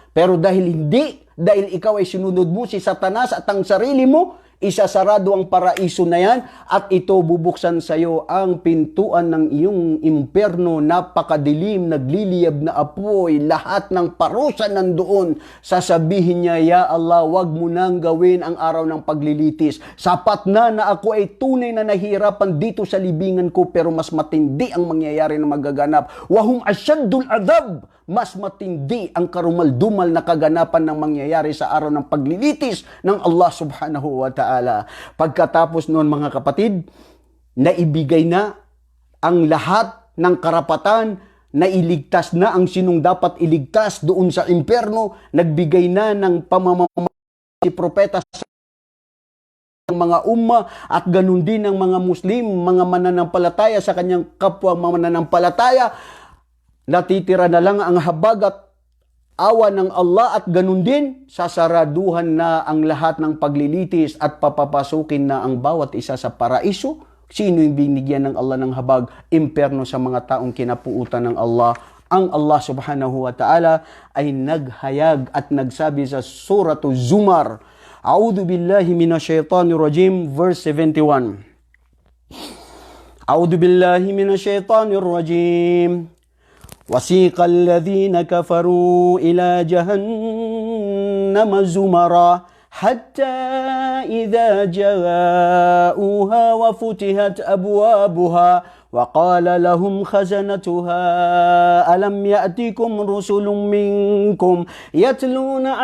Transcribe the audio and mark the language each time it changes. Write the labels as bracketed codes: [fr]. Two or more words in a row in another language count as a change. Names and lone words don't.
[tl] Pero dahil hindi, dahil ikaw ay sinunod mo si Satanas at ang sarili mo, isasarado ang paraiso na yan at ito bubuksan sa iyo ang pintuan ng iyong impyerno, napakadilim, nagliliyab na apoy, lahat ng parusa nandoon. Sasabihin niya, ya Allah, wag mo nang gawin ang araw ng paglilitis. Sapat na ako ay tunay na nahihirapan dito sa libingan ko, pero mas matindi ang mangyayari na magaganap. [ar] وهم أشد العذاب, [tl] mas matindi ang karumal-dumal na kaganapan ng mangyayari sa araw ng paglilitis ng Allah [ar] سبحانه وتعالى. [tl] Pagkatapos noon mga kapatid, naibigay na ang lahat ng karapatan, nailigtas na ang sinong dapat iligtas doon sa impyerno, nagbigay na ng pamamagitan si propeta sa mga umma at ganun din ng mga Muslim, mga mananampalataya sa kanyang kapwa mananampalataya. Natitira na lang ang habag at awa ng Allah at ganun din, sasaraduhan na ang lahat ng paglilitis at papapasukin na ang bawat isa sa paraiso. Sino yung binigyan ng Allah ng habag? Impyerno sa mga taong kinapuutan ng Allah. Ang Allah [ar] سبحانه وتعالى [tl] ay naghayag at nagsabi sa Suratu Zumar, [ar] أعوذ بالله من الشيطان الرجيم, verse 71. أعوذ بالله من الشيطان الرجيم. وَسِيقَ الَّذِينَ كَفَرُوا إِلَى جَهَنَّمَ زُمَرًا حَتَّى إِذَا جَاءُوهَا وَفُتِحَتْ أَبْوَابُهَا وَقَالَ لَهُمْ خَزَنَتُهَا أَلَمْ يَأْتِكُمْ رُسُلٌ مِّنكُمْ يَتْلُونَ